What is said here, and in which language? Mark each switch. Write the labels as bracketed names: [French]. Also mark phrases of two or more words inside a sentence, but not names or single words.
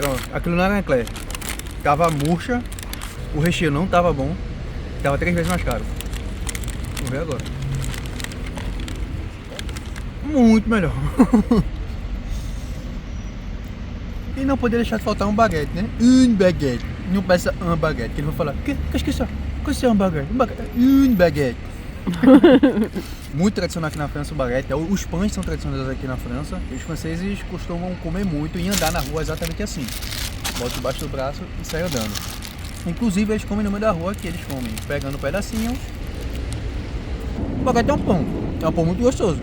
[Portuguese] Aquilo não era um eclair. Tava murcha, o recheio não tava bom, tava 3 vezes mais caro. Vamos ver agora. Muito melhor. E não poderia deixar de faltar um baguete, né? Um baguete. Não peça um baguete, que ele vai falar, [French] qu'est-ce que c'est un baguette? Une baguette. [Portuguese] Muito tradicional aqui na França o baguete. Os pães são tradicionais aqui na França. Os franceses costumam comer muito e andar na rua exatamente assim. Bota debaixo do braço e sai andando. Inclusive eles comem no meio da rua, que eles comem pegando um pedacinho. O baguete é um pão muito gostoso.